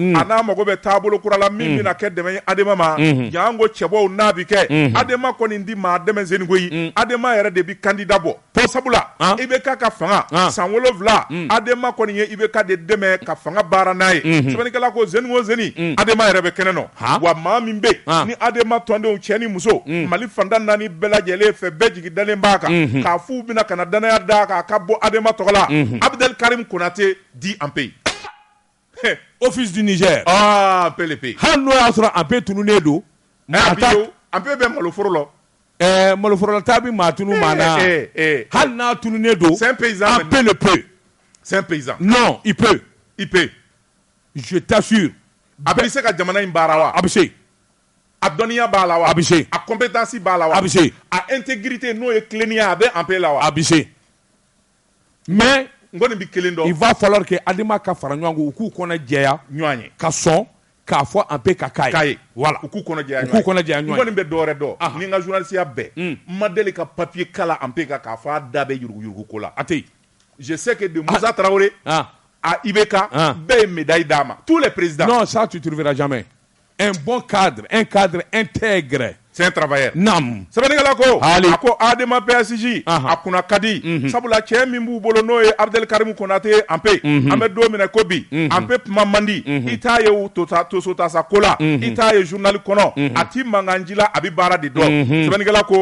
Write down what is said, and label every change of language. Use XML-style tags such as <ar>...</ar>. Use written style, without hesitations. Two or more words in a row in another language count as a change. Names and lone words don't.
<bm>n'a mago bɛ taabolo kura la min bɛna kɛ dɛmɛ ye ADEMA ma yan ko cɛbɔw n'a bi kɛ ADEMA kɔni di maa dɛmɛ Seniko yi ADEMA yɛrɛ de bi candidat bɔ sabula IBK ka fanga san 7 ADEMA kɔni ye IBK de dɛmɛ ka fanga baara n'a ye sɛbɛnnikɛla ko zeni o zeni ADEMA yɛrɛ bɛ kɛnɛ nɔ wa maa min bɛ ni ADEMA tɔndenw cɛ ni muso Mali fanda 4 bɛɛ lajɛlen fɛ bɛɛ jigi dalen b'a kan k'a f'u bɛna ka na danaya d'a kan a ka bɔ ADEMA tɔgɔ la Abdel Karim Konate</bm> <fr>dit en paix</fr> <bm>office du Niger PLP hali n'o y'a sɔrɔ ANP tununnen don ANP bɛ maloforo la maloforola ta bi maa tunu maa na hali n'a tununnen don</bm> <fr>c'est un paysan ANP le peut c'est un paysan non il peut je t'assure</fr> <bm>a bɛ se ka jamana in baara wa a bɛ se a dɔnniya b'a la wa a bɛ se a compétence b'a la wa a bɛ se a intégrité n'o ye tilennenya a bɛ ANP la wa a bɛ se mais n kɔni bɛ kelen dɔn</bm> <fr>il va falloir que</fr> <bm>ADEMA ka fara ɲɔgɔn kan u k'u kɔnɔ jɛya ɲɔgɔn ye ka sɔn k'a fɔ ANP ka k'a ye voilà u k'u kɔnɔ jɛya ɲɔgɔn n kɔni bɛ dɔwɛrɛ dɔn ni n ka journalisiya bɛɛ n ma deli ka papier kala ANP kan k'a fɔ a da bɛ yurugu ko la a tɛ yen</bm> <fr>je sais que de Moussa Traoré à IBK</fr> <bm>bɛɛ ye médaille d'a ma</bm> <fr>tous les présidents non ça tu trouveras jamais un bon cadre un cadre intègre c'est un travailleur</fr> <bm>nam sɛbɛnnikɛla ko a ko ADEMA PSG a kunna ka di sabula cɛ min b'u bolo n'o ye Abdel Karim Konate ANP an bɛ don min na ko bi ANP kuma man di i t'a ye toso tasa ko la i t'a ye journal kɔnɔ a ti mankanji la a bɛ baara de dɔn sɛbɛnnikɛla ko</bm>